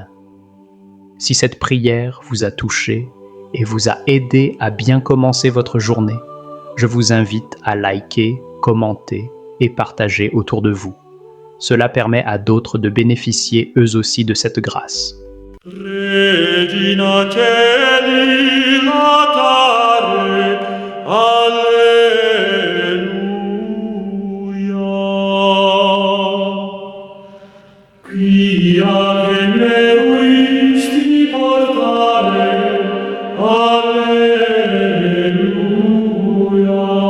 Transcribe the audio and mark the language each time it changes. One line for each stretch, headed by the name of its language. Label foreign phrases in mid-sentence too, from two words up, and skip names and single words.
French: Si cette prière vous a touché et vous a aidé à bien commencer votre journée, je vous invite à liker, commenter et partager autour de vous. Cela permet à d'autres de bénéficier eux aussi de cette grâce.
Latin: Regina Caeli latare, Alleluia. Quia generuisti portare, Alleluia.